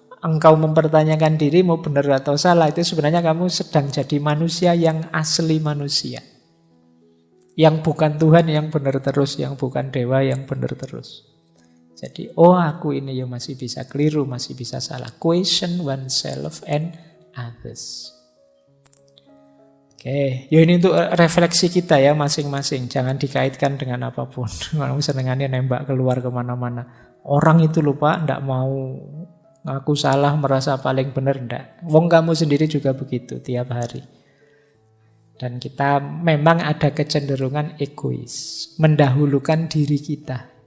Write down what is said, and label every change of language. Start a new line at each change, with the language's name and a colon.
Indonesian: engkau mempertanyakan dirimu benar atau salah, itu sebenarnya kamu sedang jadi manusia yang asli manusia. Yang bukan Tuhan yang benar terus, yang bukan dewa yang benar terus. Jadi, aku ini ya masih bisa keliru, masih bisa salah.
English: Question oneself and others.
Indonesian: Oke, ya ini untuk refleksi kita ya masing-masing. Jangan dikaitkan dengan apapun. Kamu senengannya nembak keluar kemana-mana. Orang itu lupa, ndak mau ngaku salah, merasa paling benar, ndak. Wong kamu sendiri juga begitu tiap hari. Dan kita memang ada kecenderungan egois, mendahulukan diri kita.